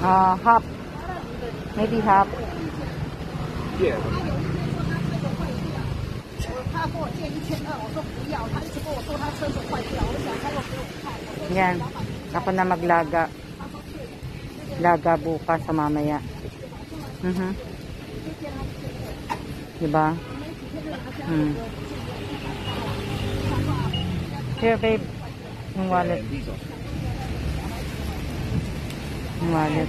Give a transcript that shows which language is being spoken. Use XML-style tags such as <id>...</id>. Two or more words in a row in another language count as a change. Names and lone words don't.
<en>half. Maybe half. Yeah.</en> <zh>他跟我借1200，我说不要，他一直跟我说他车子坏掉，我想他又给我看，我说</zh> <tl>Yan. Ako na maglaga. Laga bukas sa mamaya. Diba?</tl> <en>Here, babe.</en> <tl>Yung wallet. Yung wallet.</tl>